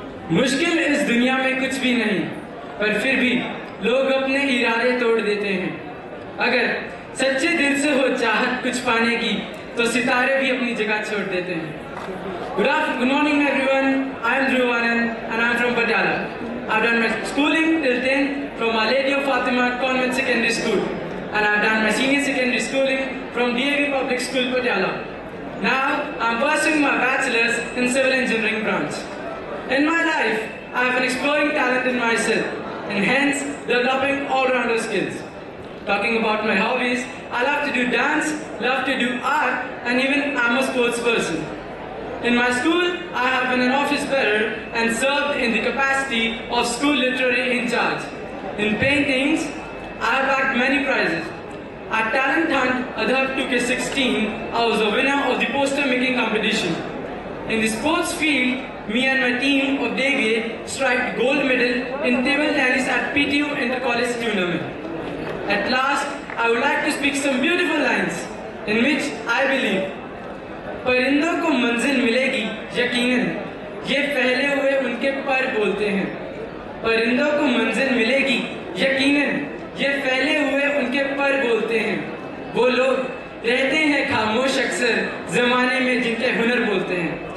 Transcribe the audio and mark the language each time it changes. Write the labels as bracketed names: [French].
[Hindi] मुश्किल इस दुनिया में कुछ भी नहीं, पर फिर भी लोग अपने इरादे तोड़ देते हैं. अगर सच्चे दिल से हो चाहत कुछ पाने की, तो सितारे भी अपनी जगह छोड़ देते हैं. [English] Good morning everyone. I am Dhruv Anand and I am from Patiala. I have done my schooling till 10th from Our Lady of Fatima Convent Secondary School, and I have done my senior secondary schooling from DAV Public School Patiala. Now I am pursuing my bachelor's in civil engineering branch. In my life, I have been exploring talent in myself and hence developing all-rounder skills. Talking about my hobbies, I love to do dance, love to do art, and even I'm a sports person. In my school, I have been an office bearer and served in the capacity of school literary in charge. In paintings, I have bagged many prizes. At Talent Hunt Adhav 2K16, I was a winner of the poster making competition. In the sports field, me and my team of Dege striked gold medal in table tennis at PTU Inter-College Tournament. At last, I would like to speak some beautiful lines in which I believe [Hindi] परिंदों को मंजिल मिलेगी यकीनन, ये फैले हुए उनके पर बोलते हैं। परिंदों को मंजिल मिलेगी यकीनन, ये फैले हुए उनके पर बोलते हैं। वो लोग रहते हैं खामोश अक्सर जमाने में जिनके हुनर बोलते हैं।